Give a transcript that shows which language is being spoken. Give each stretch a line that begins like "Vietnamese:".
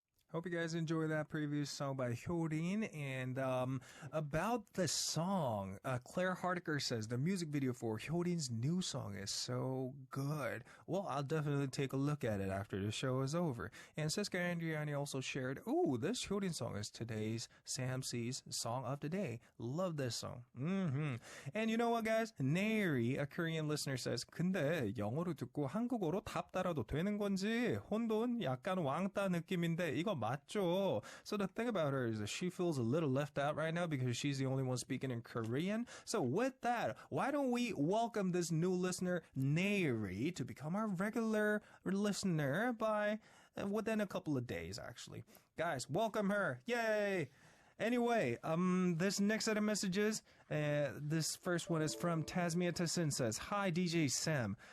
English: Hope you guys enjoyed that previous song by Hyorin. And about the song, Claire Hardiker says the music video for Hyorin's new song is so good. Well, I'll definitely take a look at it after the show is over. And Siska Andriani also shared, "Ooh, this Hyorin song is today's Sam C's song of the day. Love this song." And you know what, guys?
Korean: Neri,
English: a Korean listener, says,
Korean: 근데 영어로 듣고 한국어로 답 따라도 되는 건지 혼돈 약간 왕따 느낌인데 이거 맞죠?
English: So the thing about her is that she feels a little left out right now because she's the only one speaking in Korean. So with that, why don't we welcome this new listener, Neri, to become our regular listener by within a couple of days, actually. Guys, welcome her. Yay! Anyway, this next set of messages, this first one is from Tasmia Tassin says, "Hi, DJ Sam.